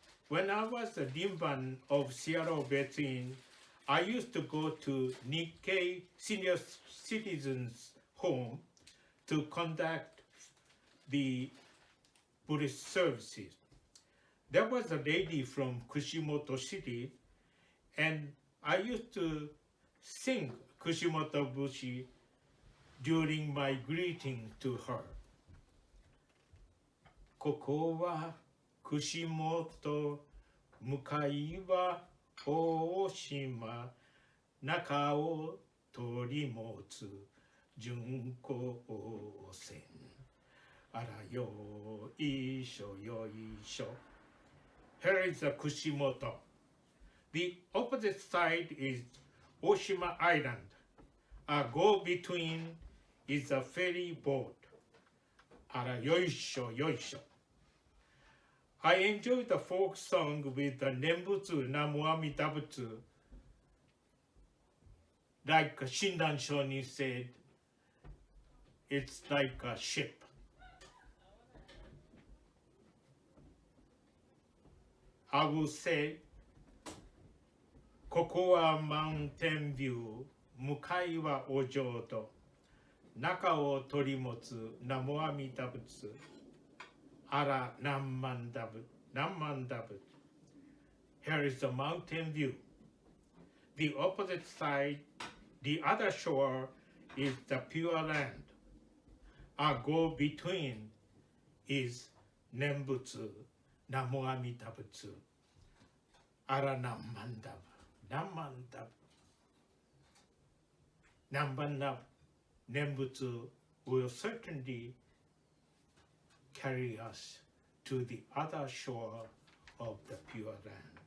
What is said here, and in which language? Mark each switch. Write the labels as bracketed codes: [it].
[en] When I was a Dimban of Seattle Veteran, I used to go to Nikkei Senior Citizens Home to conduct the Buddhist services. There was a lady from Kushimoto City, and I used to sing Kushimoto Bushi during my greeting to her. [ja] ここは串本、向かいは大島、中を取り持つ巡行船。あらよいしょよいしょ。 [en] Here is the Kushimoto. The opposite side is Oshima Island. A go-between is a ferry boat. [ja] Ara yoisho yoisho. [en] I enjoy the folk song with the Nembutsu Namu Amida Butsu. Like Shindan Shoni said, it's like a ship. I will say, [ja] ここはマウンテンビュー、向かいはお浄土、中を取り持つ南無阿弥陀仏、あら何万打仏、何万打仏。 [en] Here is the mountain view. The opposite side, the other shore, is the pure land. A go-between is Nembutsu, Namu Amida Butsu, Ara Namandab, Namandab, Nambandab, Nembutsu will certainly carry us to the other shore of the pure land.